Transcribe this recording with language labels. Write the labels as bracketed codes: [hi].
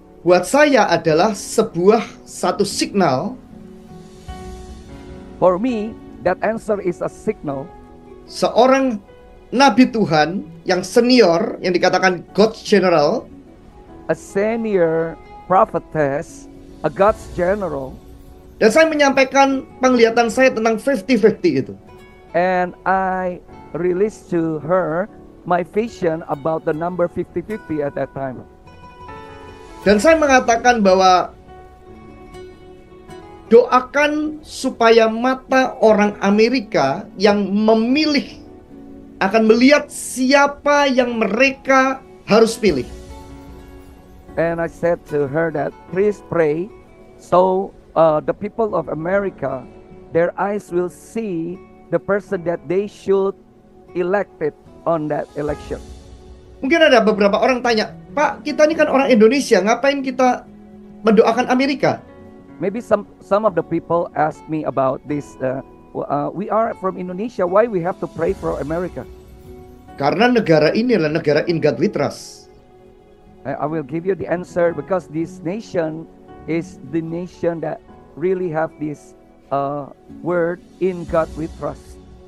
[id] Buat saya adalah satu signal. [en] For me, that answer is a signal. [id] Seorang nabi Tuhan yang senior, yang dikatakan God's General, [en] A senior prophetess, a God's general, [id] dan saya menyampaikan penglihatan saya tentang 50-50 itu. [en] and I released to her my vision about the number 50-50 at that time. [id] Dan saya mengatakan bahwa doakan supaya mata orang Amerika yang memilih akan melihat siapa yang mereka harus pilih. [en] And I said to her that please pray so the people of America, their eyes will see the person that they should elect it on that election. [id] Mungkin ada beberapa orang tanya, Pak, kita ini kan orang Indonesia, ngapain kita mendoakan Amerika? [en] Maybe some of the people ask me about this. We are from Indonesia. Why we have to pray for America? [id] Karena negara ini adalah negara [en] in God we trust. I will give you the answer because this nation is the nation that really have this word in God we trust.